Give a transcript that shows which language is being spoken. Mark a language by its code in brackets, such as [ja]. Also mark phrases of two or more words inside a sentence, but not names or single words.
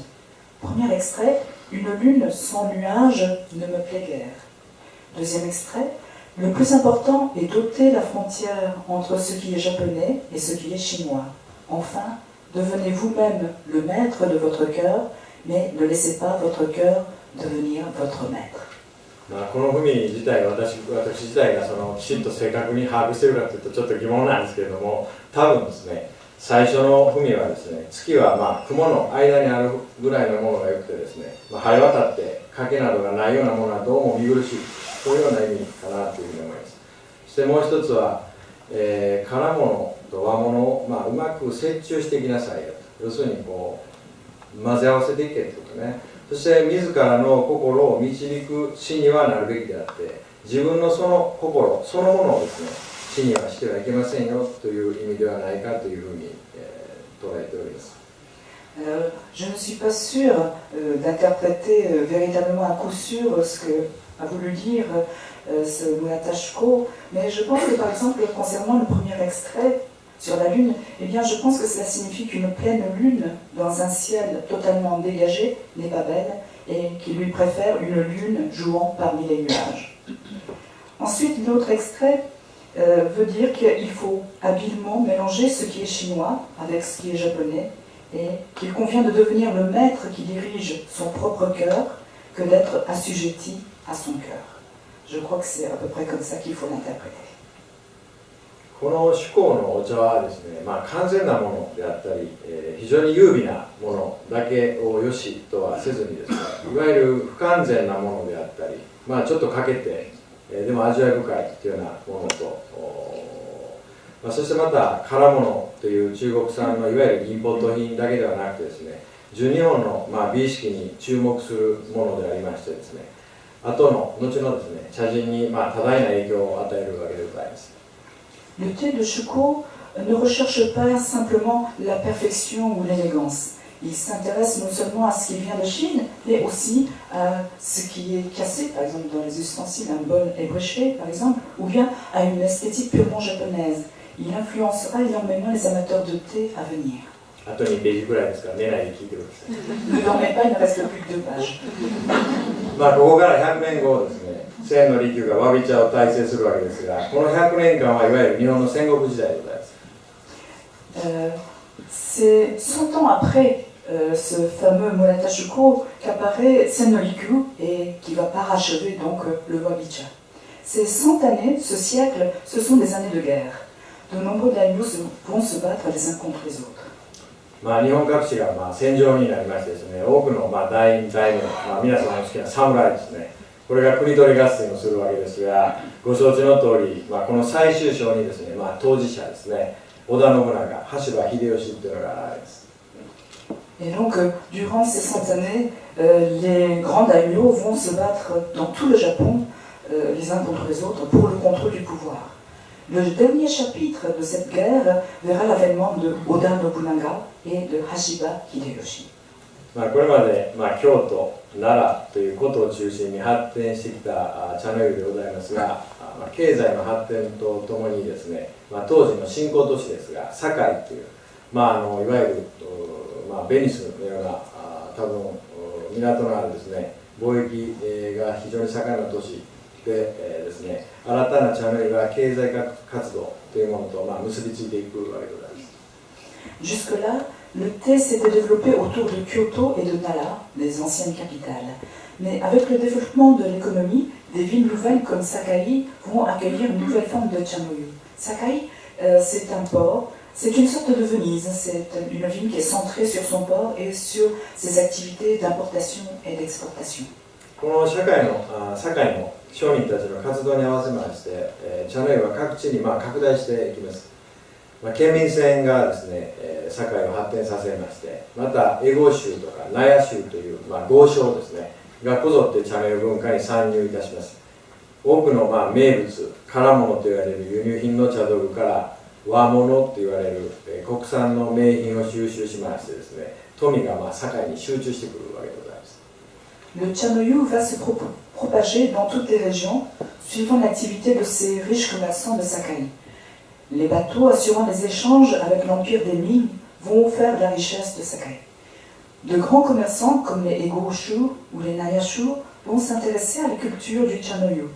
[fr] Premier extrait, une lune sans nuages ne me plaît guère. Deuxième extrait, le plus important est d'ôter la frontière entre ce qui est japonais et ce qui est chinois. Enfin, devenez vous-même le maître de votre cœur, mais ne laissez pas votre cœur devenir votre maître. [ja] この文自体が私自体がきちんと正確に把握しているかというとちょっと疑問なんですけれども、多分ですね、最初の文はですね、月は雲の間にあるぐらいのものがよくてですね、晴れ渡って影などがないようなものはどうも見苦しい、そういうような意味かなというふうに思います。そしてもう一つは、空物と和物をうまく折衷していきなさいよと、要するにこう混ぜ合わせていけということね。そして自らの心を導く師にはなるべきであって、自分のその心そのものをですね、師にはしてはいけませんよという意味ではないかというふうに、捉えております。 [fr] Je ne suis pas sûre d'interpréter véritablement à coup sûr ce que a voulu dire ce Munata Shuko, mais je pense que par exemple concernant le premier extrait sur la lune, eh bien je pense que cela signifie qu'une pleine lune dans un ciel totalement dégagé n'est pas belle et qu'il lui préfère une lune jouant parmi les nuages. Ensuite, l'autre extrait veut dire qu'il faut habilement mélanger ce qui est chinois avec ce qui est japonais et qu'il convient de devenir le maître qui dirige son propre cœur que d'être assujetti à son cœur. Je crois que c'est à peu près comme ça qu'il faut l'interpréter. [ja] この趣向のお茶はですね、完全なものであったり、非常に優美なものだけをよしとはせずにですね、いわゆる不完全なものであったり、ちょっとかけて、でも味わい深いというようなものと、そしてまた空物という中国産のいわゆるインポート品だけではなくてですね、純日本の美意識に注目するものでありましてですね、後のですね、茶人に多大な影響を与えるわけでございます。 [fr] Le thé de Shuko ne recherche pas simplement la perfection ou l'élégance. Il s'intéresse non seulement à ce qui vient de Chine, mais aussi à ce qui est cassé, par exemple dans les ustensiles, un bol ébréché par exemple, ou bien à une esthétique purement japonaise. Il influencera énormément les amateurs de thé à venir. Ne dormez pas, il ne reste plus que 2 pages. [ja] ここから100年後ですね、千の利休がわび茶を大成するわけですが、この100年間はいわゆる日本の戦国時代でございます。 [fr] C'est 100 ans après ce fameux Munata Shuko qu'apparaît Sen no Rikyu et qui va parachever donc le Wabicha. Ces 100 années, ce siècle, ce sont des années de guerre. De nombreux daimyos vont se battre les uns contre les autres. [ja] 日本各地が戦場になりましてですね、多くの大名、皆さんの好きな侍ですね、これが国取り合戦をするわけですが、ご承知の通り、この最終章にですね、当事者ですね、織田信長、羽柴秀吉というのが現れます。 [fr] Et donc, durant ces 100 années, les grands daimyos vont se battre dans tout le Japon, les uns contre les autres, pour le contrôle du pouvoir. Le dernier chapitre de cette guerre verra l'avènement de Oda Nobunaga et de Hashiba Hideyoshi. [ja] これまで、京都、奈良ということを中心に発展してきた茶の湯でございますが、経済の発展とともにですね、当時の新興都市ですが、堺という、いわゆる、ベニスのような多分港のあるですね、貿易が非常に盛んな都市でですね、新たな茶の湯が経済活動というものと結びついていくわけでございます。 [fr] Jusque-là, le thé s'était développé autour de Kyoto et de Nara, les anciennes capitales. Mais avec le développement de l'économie, des villes nouvelles comme Sakai vont accueillir une nouvelle forme de Chanoyu. Sakai, c'est un port, c'est une sorte de Venise, c'est une ville qui est centrée sur son port et sur ses activités d'importation et d'exportation. [ja] この堺の商人たちの活動に合わせまして、茶の湯は各地に拡大していきます。県民船がですね、堺を発展させまして、また江郷州とか納屋州という、豪商ですね、がこぞって茶の湯文化に参入いたします。多くの名物、唐物と言われる輸入品の茶道具から和物と言われる国産の名品を収集しましてですね、富が堺に集中してくるわけでございます。 [fr] Le Chanoyu va se propager dans toutes les régions, suivant l'activité de ces riches commerçants de Sakai. Les bateaux assurant les échanges avec l'empire des Ming vont faire de la richesse de Sakai. De grands commerçants comme les Egoshu ou les Nayashu vont s'intéresser à la culture du Chanoyu.